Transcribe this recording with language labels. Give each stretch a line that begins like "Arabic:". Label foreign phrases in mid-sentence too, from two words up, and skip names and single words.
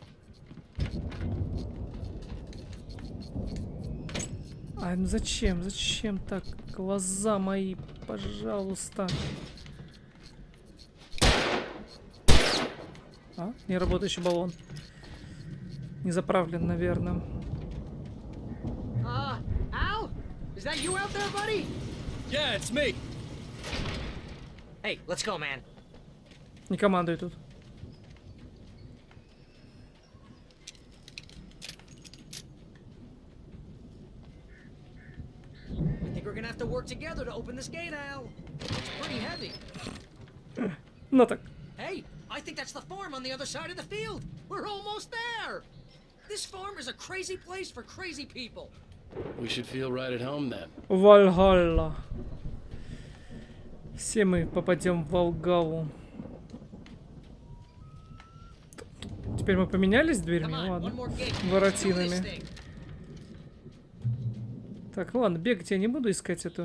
Russian: Ай, ну зачем? Зачем так? Глаза мои, пожалуйста. А, не работающий баллон. Не заправлен, наверное.
English: Al? Is that you out there, buddy? Yeah, it's me. Hey, let's go, man.
Russian: Не командуй тут.
English: I think we're gonna have to work together to open this gate, Al. It's pretty heavy.
Russian: Ну так.
English: Hey, I think that's the farm on the other side of the field. We're almost there. This farm is a crazy place for crazy people. We should feel right at home then.
Russian: Вальгалла. Все мы попадем в Волгалу. Теперь мы поменялись дверьми? Ладно. Воротинами. Так, ладно, бегать я не буду искать эту.